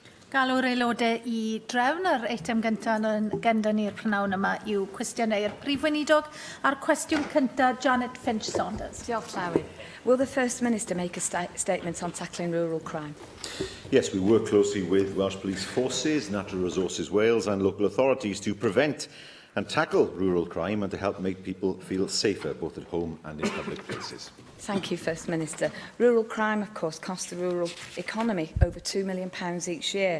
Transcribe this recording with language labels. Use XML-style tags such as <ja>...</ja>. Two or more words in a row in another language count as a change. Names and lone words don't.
<cy>Galw'r aelodau I drefn yr eitem gyntaf yn gyda ni'r prynawn yma yw cwestiynau'r prif weinidog a'r cwestiwn cyntaf Janet Finch-Saunders. Diolch, Llywydd.</cy> <en>Will the First Minister make a statement on tackling rural crime? Yes, we work closely with Welsh Police Forces, Natural Resources Wales and local authorities to prevent and tackle rural crime and to help make people feel safer, both at home and in public places. Thank you, First Minister. Rural crime, of course, costs the rural economy over £2 million each year.</en>